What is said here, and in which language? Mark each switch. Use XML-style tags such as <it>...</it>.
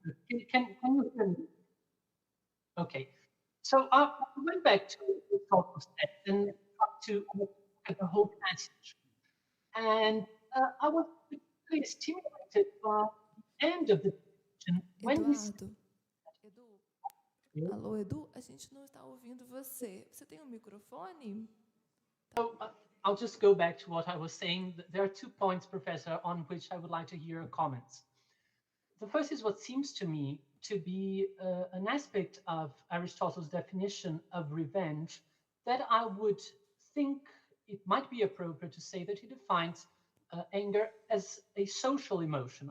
<en>Can you hear me? Okay, so I went back to the Aristotle's text and tried to look at the whole passage, and I was really stimulated by the end of the section when he said,</en> <pt>Alô, Edu, a gente não está ouvindo você. Você tem um microfone?</pt> <en>So I'll just go back to what I was saying. There are 2 points, Professor, on which I would like to hear your comments. The first is what seems to me to be an aspect of Aristotle's definition of revenge that I would think it might be appropriate to say that he defines anger as a social emotion.</en>